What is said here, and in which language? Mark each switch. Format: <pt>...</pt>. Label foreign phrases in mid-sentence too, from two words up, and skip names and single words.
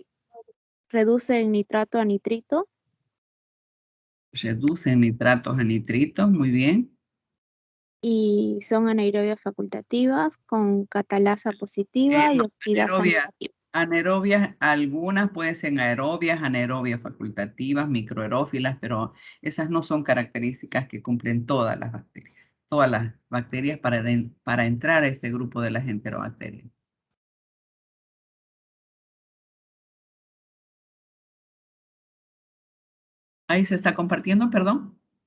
<es>Reduce el nitrato a nitrito. Reducen nitratos a nitritos. Muy bien. Y son anaerobias facultativas con catalasa positiva y No, oxidasa negativa. anaerobias, algunas pueden ser aerobias, anaerobias facultativas, microaerófilas, pero esas no son características que cumplen todas las bacterias para entrar a este grupo de las enterobacterias. Ahí se está compartiendo, perdón.</es>